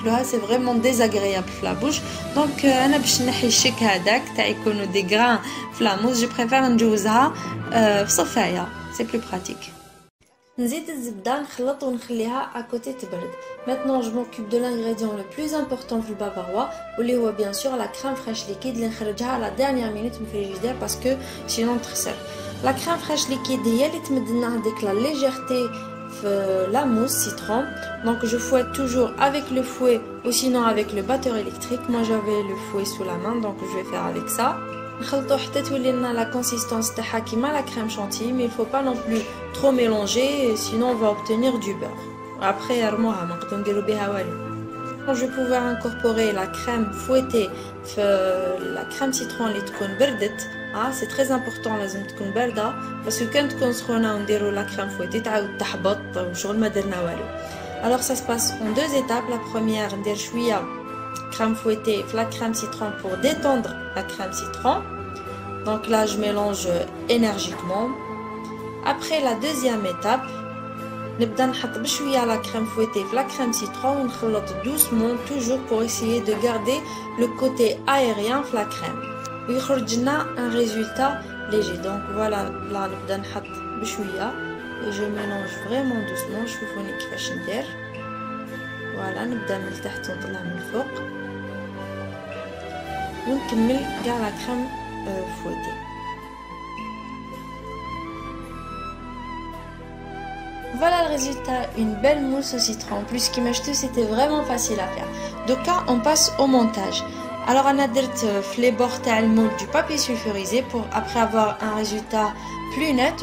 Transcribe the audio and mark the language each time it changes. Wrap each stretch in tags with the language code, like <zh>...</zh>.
<fr>C'est vraiment désagréable dans la bouche. Donc, des grains dans la mousse, je préfère c'est plus pratique.</fr> <ar>نزيد الزبدة نخلط ونخليها</ar> <fr>à côté</fr> <ar>تبرد.</ar> <fr>Maintenant je m'occupe de l'ingrédient le plus important</fr> <ar>في البافاروا واللي هو</ar> <fr>bien sûr la crème fraîche liquide</fr> <ar>اللي نخرجها على</ar> <fr>dernière minute</fr> <ar>من الفريجيدير</ar> <fr>parce que sinon</fr> <ar>تخسر.</ar> <fr>La crème fraîche liquide</fr> <ar>هي اللي تمد لنا هذيك</ar> <fr>la légèreté في la mousse citron. Donc je fouette toujours avec le fouet ou sinon avec le batteur électrique. Moi j'avais le fouet sous la main donc je vais faire avec ça.</fr> <ar>نخلطو حتى تولي لنا</ar> <fr>la consistance</fr> <ar>تاعها كيما</ar> <fr>la crème chantilly, mais il faut pas non plus trop mélanger sinon on va obtenir du beurre.</fr> <ar>Après يرموها ما نقدروا نديروا بها والو.</ar> <fr>Je pouvais incorporer la crème fouettée la crème citron</fr> <ar>اللي تكون بردت.</ar> <fr>c'est très important</fr> <ar>لازم تكون باردة</ar> <fr>parce que</fr> <ar>كان تكون سخونة ونديروا</ar> <fr>la crème fouettée</fr> <ar>تعاود تحبط وشغل ما درنا والو.</ar> <fr>Alors ça se passe en deux étapes. La première,</fr> <ar>ندير شويه</ar> <fr>crème fouettée, la crème citron pour détendre la crème citron. Donc là je mélange énergiquement. Après la deuxième étape,</fr> <ar>نبدا نحط بشويه</ar> <fr>la crème fouettée, la crème citron</fr> <ar>ونخلط</ar> <fr>doucement toujours pour essayer de garder le côté aérien de la crème.</fr> <ar>ويخرج لنا</ar> <fr>un résultat léger. Donc voilà, là</fr> <ar>نبدا نحط بشويه</ar> <fr>et je mélange vraiment doucement.</fr> <ar>شوفوني كيفاش ندير. Voilà, نبدا من التحت ونطلع من الفوق ونكمل كاع</ar> <fr>la crème fouettée. Voilà le résultat, une belle mousse au citron. Plus qui m'a acheté, c'était vraiment facile à faire. Donc là, on passe au montage. Alors on a fait les bords de moule du papier sulfurisé pour après avoir un résultat plus net.</fr>